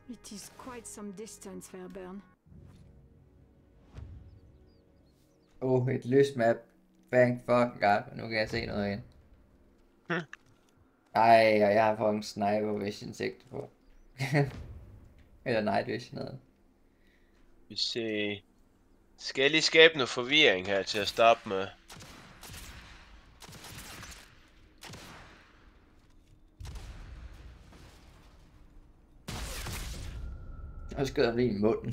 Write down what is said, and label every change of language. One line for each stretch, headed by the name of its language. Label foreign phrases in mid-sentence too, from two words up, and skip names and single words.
English: It is quite some distance, Fairburn.
Danish: Et lyst map.
English: Thank fucking god.
Danish: Nu kan jeg se noget igen. Ej, og jeg har fået en
English: sniper vision
Danish: sigte på. Eller
English: night vision
Danish: noget. Vi ser. Skal jeg lige skabe noget forvirring her til at starte med? Og skød ham lige i munden.